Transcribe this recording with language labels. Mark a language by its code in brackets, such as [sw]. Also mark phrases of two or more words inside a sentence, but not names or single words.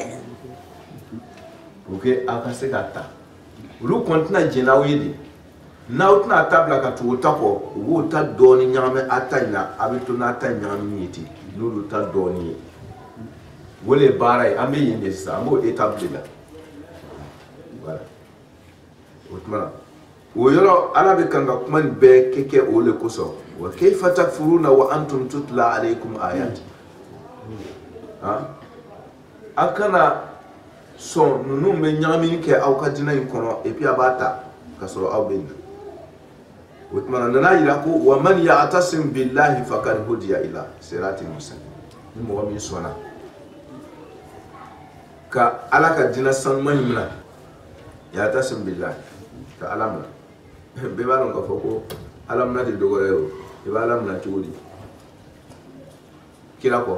[fr] pour que [bm] aw ka se ka ta olu kɔni tɛna jɛn n'aw ye de n'aw tɛna ta bila ka tugu o ta kɔ u b'o ta dɔɔni ɲagami a ta in na a bɛ to n'a ta ɲagami ye ten n'olu ta dɔɔni ye o de ye baara ye an bɛ yen de sisan an b'o étape de la voilà o tuma na o yɔrɔ ala bɛ kan ka kuma nin bɛɛ kɛ o le kosɔn [ar] وكيف تكفرون وأنتم تتلى عليكم آيات [bm] a kana sɔn ninnu bɛ ɲagami kɛ aw ka diinɛ in kɔnɔ [fr] et puis [bm] a b'a ta ka sɔrɔ aw bɛ yen o tuma na nana yira ko [ar] ومن يعتصم بالله فقد هدي إلى صراط مستقيم [bm] ni mɔgɔ min sɔnna ka ala ka diinɛ sanuman in minɛ [ar] يعتصم بالله [bm] ka ala minɛ bɛɛ b'a dɔn k'a fɔ ko ala minɛ tɛ dɔgɔyɛ o i bɛ ala minɛ cogo di kira kɔ